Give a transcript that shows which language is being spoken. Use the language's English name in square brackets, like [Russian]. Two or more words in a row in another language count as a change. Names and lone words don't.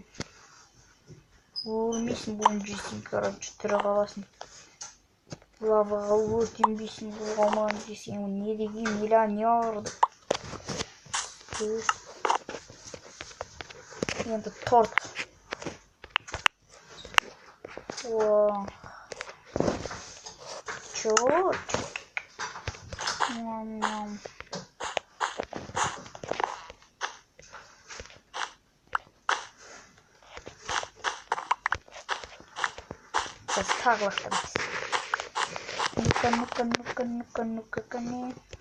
[Kazakh] Өлмейсің, бұны жесең, короче, тірі қаласың. Лаваға өртенбейсің, бұл қалмаған жесең, не деген миллионер. Енді торт. Черт. Ням-ням. Сейчас тағы лақтырамыз. Ну-ка, кәне.